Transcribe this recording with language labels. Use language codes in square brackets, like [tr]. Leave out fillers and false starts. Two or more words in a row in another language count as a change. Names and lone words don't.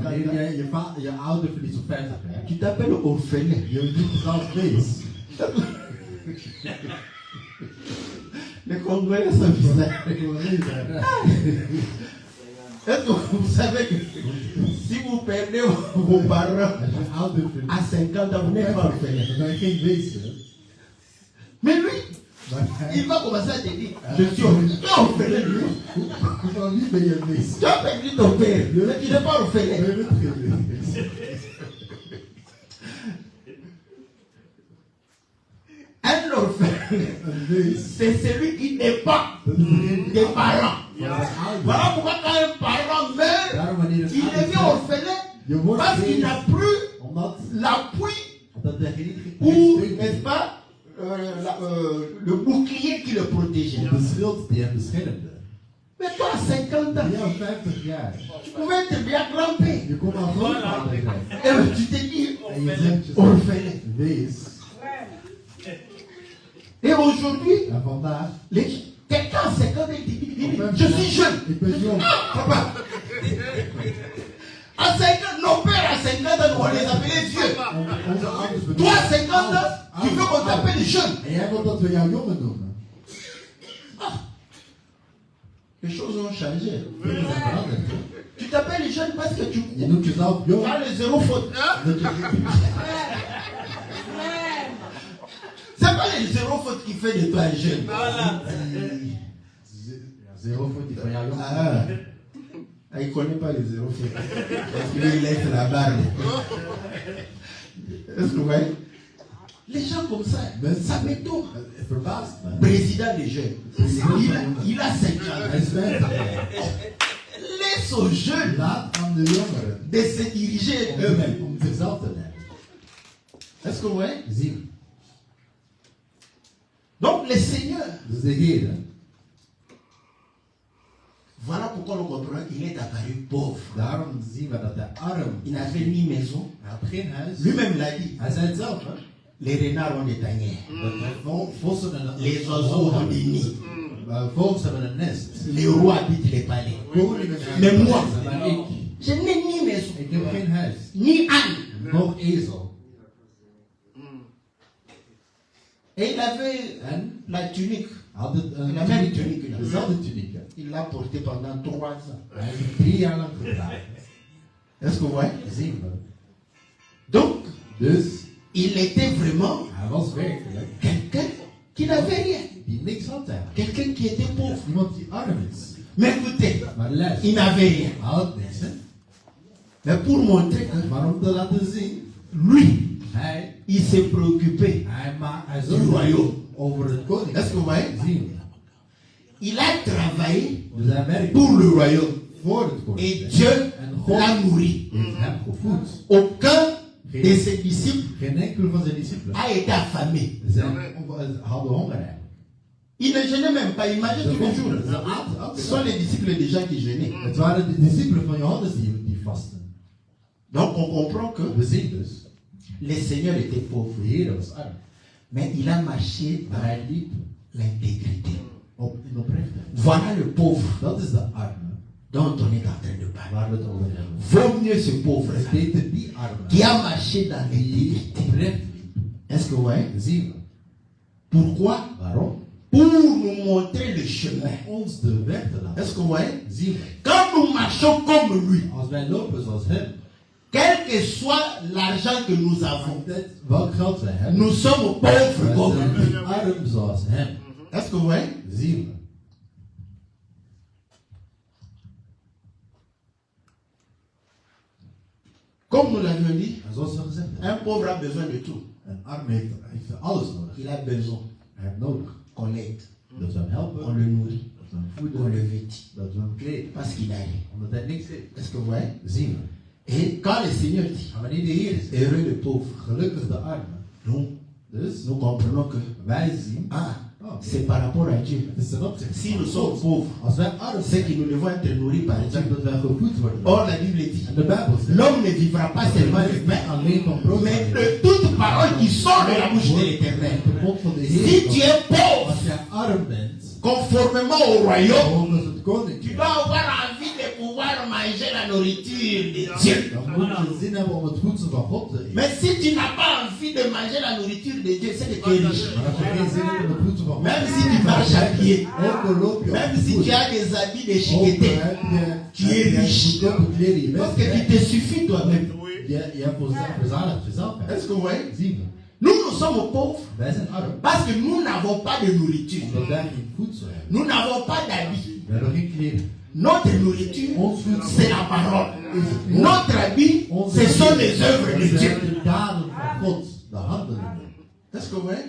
[nl] Wanneer [fr] ans, [nl] je ouder verliest op 50 jaar. [fr] tu t'appelles orphelin. [nl] Je doet het al wees. [fr] Les Congolais sont bizarres. [nl] Ik wil niet zeggen. [fr] Est-ce que vous savez que si vous perdez vos parents [nl] Als je ouder vindt, [fr] à 50 ans, vous n'êtes pas orphelin. [nl] dan ben je geen wees. Hè? [fr] Mais lui, [nl] Maar hij, [fr] il va commencer à te dire, je suis orphelin. [nl] van wie ben je een wees? [fr] Tu as perdu ton père, mais tu n'es pas orphelin. [nl] Je bent geen wees. [fr] Un orphelin, [nl] Een wees. [fr] c'est celui qui n'est pas des parents. [nl] Van zijn ouders. [fr] Voilà pourquoi quand un parent meurt, [nl] Daarom wanneer een [fr] il [nl] ouder [fr] devient [nl] sterft, [fr] orphelin [nl] je wordt [fr] parce qu'il [nl] wees, [fr] n'a plus [nl] omdat [fr] l'appui [nl] dat er geen [fr] ou, [nl] geen [fr] n'est-ce pas, le bouclier qui le protégeait. [nl] de schild die hem beschermde. [fr] Mais toi, à 50 ans, [nl] Ja, 50 jaar. [fr] tu pouvais être bien grand-père. [nl] Je komt al grootvader zijn. [fr] Et tu te dis, [nl] En je zegt jezelf, [fr] orphelin. [nl] wees. [fr] Et aujourd'hui, [nl] En vandaag, [fr] quelqu'un à 50 ans, il dit, Enfin, je suis jeune. [nl] ik ben jong. [fr] Ah, papa. À 50 nos pères à 50 ans, on les appelait vieux. [nl] Onze ouders benoemen. [fr] Toi, à 50 ans, tu veux qu'on t'appelle jeune. [nl] En jij wilt dat we jou jongen noemen. [fr] Les choses ont changé. [nl] Dingen zijn veranderd. Hè? [fr] Tu t'appelles jeune parce que tu [nl] Je noemt jezelf jong. [fr] as le zéro faute. [nl] Dat je, [fr] C'est pas le zéro faute qui fait de toi jeune. [nl] zero voor die van jou jong. [fr] Ah, il ne connaît pas les zéro faute. Parce qu'il laisse la barre. Est-ce que vous voyez? Les gens comme ça, ça m'étonne. [nl] Het verbaast me. [fr] Président des jeunes, il a 5 ans. [nl] Hij is 50 jaar. [fr] Laisse aux jeunes [nl] Laat aan de jongeren [fr] de se diriger eux-mêmes. [nl] om zichzelf te nemen. [fr] Est-ce que vous voyez? [nl] Zien. [fr] Donc le Seigneur, [nl] Dus de Heer, [fr] voilà pourquoi nous comprenons qu'il est apparu pauvre. [nl] daarom zien we dat hij arm, [fr] Il n'avait ni maison. [nl] hij had geen huis. [fr] Lui-même l'a dit. [nl] Hij zei het zelf, hè. [fr] Les renards ont des tanières. [nl] Dat vossen en [fr] Les oiseaux ont des nids. [nl] vogels hebben een nest. [fr] Les rois habitent les palais. [nl] Koningen [fr] Mais [nl] hebben [fr] moi, [nl] een nest, maar ik, [fr] je n'ai ni maison, [nl] ik heb geen huis. [fr] ni âne. [nl] Nog ezel. [fr] Et il avait [nl] En [fr] la tunique. [nl] hij had een [fr] La même [nl] tuniek, [fr] tunique. [nl] dezelfde tuniek. Hè. [fr] Il l'a portée pendant 3 ans. [nl] Hij heeft het 3 jaar lang gedragen. [fr] Est-ce que vous voyez? [nl] Zien we. [fr] Donc, [nl] Dus [fr] il était vraiment [nl] hij was werkelijk [fr] quelqu'un qui n'avait rien. [nl] die niks had eigenlijk. [fr] Quelqu'un qui était pauvre. [nl] Iemand die arm is. [fr] Mais écoutez, [nl] Maar luister, [fr] il n'avait rien. [nl] hij had niks. Hè. [fr] Mais pour montrer que [nl] Maar om te laten zien, [fr] lui, [nl] hij [fr] il s'est préoccupé. [nl] hij [fr] Du [nl] zorgde [fr] royaume. [nl] over het [fr] Est-ce que vous [nl] koninkrijk. [fr] voyez? [nl] Zien we. [fr] Il a travaillé [nl] Dus hij werkte [fr] pour le royaume. [nl] voor het [fr] Et [nl] koninkrijk. [fr] Dieu [nl] En God [fr] l'a nourri. [nl] heeft hem gevoed. [fr] Aucun de ses disciples [nl] Geen enkele van zijn discipelen [fr] a été affamé. [nl] hadden honger eigenlijk. [fr] Il ne jeûnait même pas. Imagine tous les jours. [nl] Ze aten elke [fr] Ce sont [nl] dag. [fr] les disciples des gens qui jeûnaient. [nl] Het waren de discipelen van Johannes die vasten. [fr] Donc on comprend que [nl] We zien dus, [fr] le Seigneur était pauvre. [nl] de Heer was arm. [fr] Mais il a marché [nl] Maar [fr] dans [nl] hij liep [fr] l'intégrité. [nl] in oprechtheid. [fr] Voilà le pauvre [nl] Dat is de arme [fr] dont on est en train de parler. [nl] waar we het over hebben. [fr] Vaut mieux ce pauvre [nl] Het is beter die arme [fr] qui a marché dans [nl] die [fr] l'intégrité. [nl] oprecht liep. [fr] Est-ce que vous voyez? [nl] Zien we. [fr] Pourquoi? [nl] Waarom? [fr] Pour nous montrer le chemin. [nl] Om ons de weg te laten. [fr] Est-ce que vous voyez? [nl] Zien we. [fr] Quand nous marchons comme lui, [nl] Als wij lopen zoals hem, [fr] quel que soit l'argent que nous avons, [nl] altijd welk geld wij hebben, [fr] nous sommes pauvres [nl] wij [fr] comme lui. [nl] zijn arm zoals hem. [fr] Est-ce que vous voyez? [nl] Zien we. [fr] Comme nous l'avions dit, [nl] En zoals we gezegd hebben, [fr] un pauvre a besoin de tout. [nl] een arm heeft alles nodig. [fr] Il a besoin [nl] Hij heeft nodig [fr] qu'on l'aide, [nl] dat we hem helpen, [fr] qu'on le nourrit, [nl] dat we hem [fr] qu'on [nl] voeden, [fr] le vêtit. [nl] dat we hem kleden. [fr] Parce qu'il a rien. [nl] Omdat hij niks heeft. [fr] Est-ce que vous voyez? [nl] Zien we. [fr] Et quand le Seigneur dit, [nl] En wanneer de Heer is, [fr] heureux le pauvre, [nl] gelukkig de armen. Dus [fr] nous comprenons que [nl] wij zien, [fr] c'est par rapport à Dieu. [nl] het is ten opzichte [fr] Si nous [nl] van [fr] sommes [nl] God. [fr] pauvres, [nl] Als wij arm [fr] c'est [nl] zijn, [fr] que nous devons être nourris par [nl] dan [fr] Dieu. [nl] zeggen dat wij gevoed worden. [fr] Or, la Bible dit, [nl] En de Bijbel zegt, [fr] l'homme ne vivra pas seulement de pain, [nl] alleen van brood, [fr] mais de toute parole qui sort de la bouche de l'Éternel. [nl] de mond van de [fr] Si [nl] Heer. [fr] tu es pauvre, [nl] Als jij arm bent, [fr] conformément au royaume, [nl] volgens het [fr] tu [nl] koninkrijk, [fr] dois avoir envie de pouvoir pouvoir manger la nourriture de Dieu. [nl] Dan moet je zin hebben om het voedsel van God te eten. [fr] Mais si tu n'as pas envie de manger la nourriture de Dieu, c'est que tu es riche. [nl] Maar als je geen zin hebt om het voedsel van God te [fr] Même si [nl] eten, [fr] tu marches à pied, [nl] ook al loop je op [fr] même [nl] de [fr] si [nl] voet, [fr] tu as des habits [nl] ook al [fr] déchiquetés, [nl] heb [fr] tu es [nl] je [fr] riche. [nl] goedkope kleren, je [fr] parce [nl] bent [fr] que tu [nl] rijk. [fr] te suffis toi-même. [nl] Je hebt verzadigd jezelf. hè. [fr] Est-ce que vous voyez? [nl] Zien we. [fr] Nous sommes pauvres [nl] Wij zijn arm. [fr] parce que nous n'avons pas de nourriture. [nl] Omdat wij geen voedsel hebben. [fr] Nous n'avons pas d'habits. [nl] We hebben geen kleren. [fr] Notre nourriture, [nl] Ons voedsel [fr] c'est la parole. Notre habit, ce sont les œuvres de Dieu. [nl] zijn de daden van God, de handelingen. [fr] Est-ce que vous voyez?